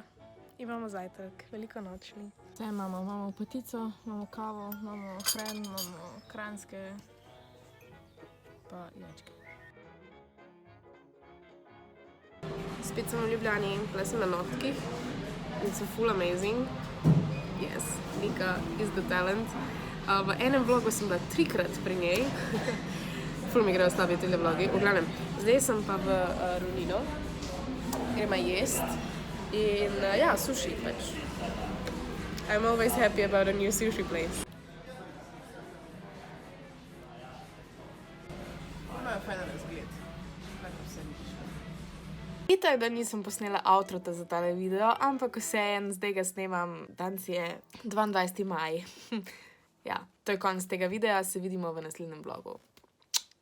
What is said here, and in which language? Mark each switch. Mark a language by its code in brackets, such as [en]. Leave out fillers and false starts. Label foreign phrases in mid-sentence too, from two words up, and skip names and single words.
[sl] Imamo zajtrk, veliko nočni. Zdaj imamo potico, imamo kavo, imamo hren, imamo kranjske, pa jajčke. Spet sem v Ljubljani, tle sem na nohtkih in so full amazing. [en] Yes, Nika is the talent. [sl] V enem vlogu sem bila 3-krat pri njej. Ful mi grejo slabi tele vlogi. V glavnem, zdaj sem pa v Rolino, gremo jest in ja, sushi pač. [en] I'm always happy about a new sushi place. [sl] Imajo fajn razgled. Itak, da nisem posnela outrota za tale video, ampak vseeno, zdaj ga snemam, danes je 22. maj. Ja, to je konec tega videa, se vidimo v naslednjem vlogu.